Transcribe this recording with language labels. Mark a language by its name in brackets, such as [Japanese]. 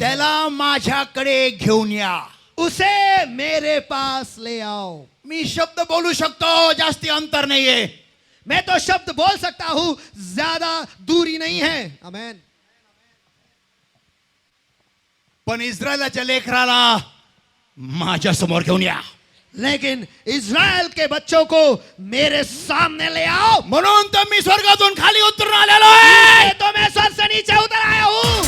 [Marathi] त्याला माझ्याकडे घेऊन या. [Hindi] उसे मेरे पास ले आओ. [Marathi] मी शब्द बोलू शकतो, जास्ती अंतर नाहीये. [Hindi] मैं तो शब्द बोल सकता हूं, ज्यादा दूरी नहीं है. आमेन. [Marathi] पण इस्रायलाच्या लेकराला माझ्या समोर घेऊन या. [Hindi] लेकिन इज़राइल के बच्चों को मेरे सामने ले आओ. [Marathi] म्हणून तर मी स्वर्गातून खाली उतरून आलेलो आहे. [Hindi] ये तो मैं स्वर्ग से नीचे उतर आया हूं.